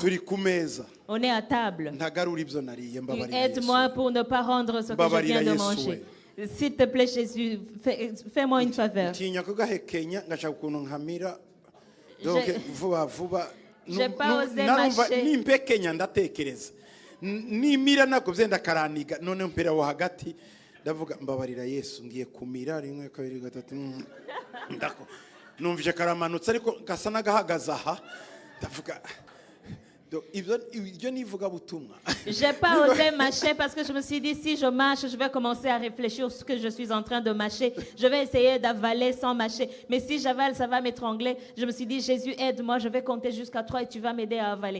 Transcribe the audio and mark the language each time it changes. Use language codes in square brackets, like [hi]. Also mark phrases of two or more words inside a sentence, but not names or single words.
[fr] On est à table. Aide-moi pour ne pas rendre ce que je viens de manger. S'il te plaît, Jésus, fais-moi une faveur. J'ai pas osé mâcher. [rw] nimira nakoze ndakaraniga none mpera wo hagati ndavuga mbabarira Yesu ngiye kumira 1 2 3 ndako numvije karamanutse ariko gasa nagahagaza aha ndavuga [fr] J'ai pas osé mâcher parce que je me suis dit si je mâche, je vais commencer à réfléchir sur ce que je suis en train de mâcher. Je vais essayer d'avaler sans mâcher. Mais si j'avale, ça va m'étrangler. Je me suis dit Jésus, aide-moi, je vais compter jusqu'à 3 et tu vas m'aider à avaler.